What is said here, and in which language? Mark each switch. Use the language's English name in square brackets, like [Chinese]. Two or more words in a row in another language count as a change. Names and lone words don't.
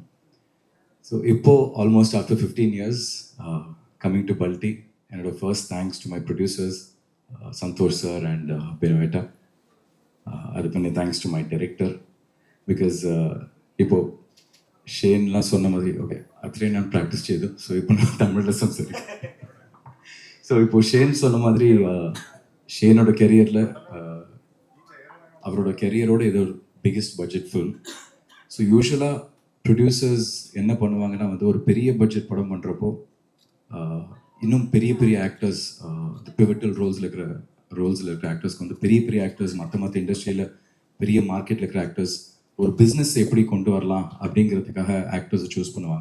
[English] So ഇപ്പോൾ almost after 15 years coming to Bulti, എന്നോട് first thanks to my producers Santhosh sir and ബിനോയേട്ട. [Malayalam] അത് പിന്നെ [English] thanks to my director. [Malayalam] ബിക്കോസ് ഇപ്പോൾ ഷെയ്നെല്ലാം [Tamil] சொன்ன மாதிரி [Malayalam] ഓക്കെ അത്രയും ഞാൻ പ്രാക്ടീസ് ചെയ്തു. [Tamil] ஸோ இப்போ நான் தமிழில் സംസാരിക്കും. ஸோ இப்போ ஷேன் சொன்ன மாதிரி ஷேனோட கெரியரில் அவரோட கெரியரோட இது ஒரு [English] biggest budget film. [Tamil] ஸோ யூஸ்வலாக ப்ரொடியூசர்ஸ் என்ன பண்ணுவாங்கன்னா ஒரு பெரிய பட்ஜெட் படம் பண்ணுறப்போ இன்னும் பெரிய ஆக்டர்ஸ், [English] pivotal roles [Tamil] இருக்கிற ஆக்டர்ஸ்க்கு பெரிய ஆக்டர்ஸ் மற்ற இண்டஸ்ட்ரியில் பெரிய மார்க்கெட்டில் இருக்கிற ஆக்டர்ஸ் ஒரு பிஸ்னஸ் எப்படி கொண்டு வரலாம் அப்படிங்கிறதுக்காக ஆக்டர்ஸை சூஸ் பண்ணுவாங்க.